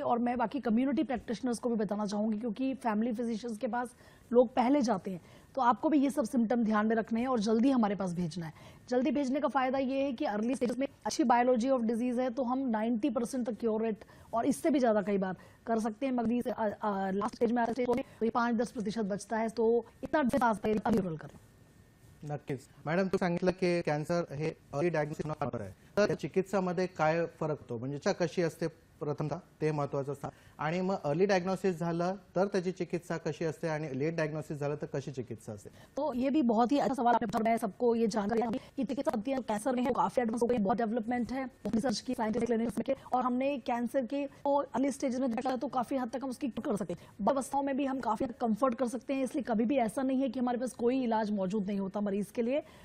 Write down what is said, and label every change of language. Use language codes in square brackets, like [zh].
[hi] और मैं बाकी कम्युनिटी प्रैक्टिशनर्स को भी बताना चाहूँगी, क्योंकि फैमिली फिजिशियंस के पास लोग पहले जाते हैं, तो आपको भी ये सब सिम्टम ध्यान में रखने हैं और जल्दी हमारे पास भेजना है। जल्दी भेजने का फायदा ये है कि अर्ली स्टेज में अच्छी बायोलॉजी ऑफ डिजीज है, तो हम 90% तक क्योर रेट और इससे भी ज्यादा कई बार कर सकते हैं। मगर लास्ट स्टेज में 5-10% बचता है, तो इतना करें। [mr] नक्कीच मॅडम, तुम्ही सांगितलं की कॅन्सर हे अर्ली डायग्नोसिस आहे, तर त्या चिकित्सामध्ये काय फरक होतो, म्हणजे चिकित्सा कशी असते प्रथमतः ते महत्त्वाचं असतं, आणि मग अर्ली डायग्नोसिस झालं तर त्याची चिकित्सा कशी असते आणि लेट डायग्नोसिस झालं तर कशी चिकित्सा असते? [hi] तो ये भी बहुत ही अच्छा सवाल आपने पूछा। मैं सबको ये जानकारी है कि चिकित्सा पद्धतियां कैंसर में है काफी एडवांस हो गई, बहुत डेवलपमेंट है रिसर्च की, साइंटिफिक क्लिनिक्स में और हमने कैंसर के अर्ली स्टेजेस में देखा तो काफी हद तक हम उसकी कर सकते हैं, बड़ी अवस्थाओं में भी हम काफी हद कंफर्ट कर सकते हैं। इसलिए कभी भी ऐसा नहीं है कि हमारे पास कोई इलाज मौजूद नहीं होता मरीज के लिए।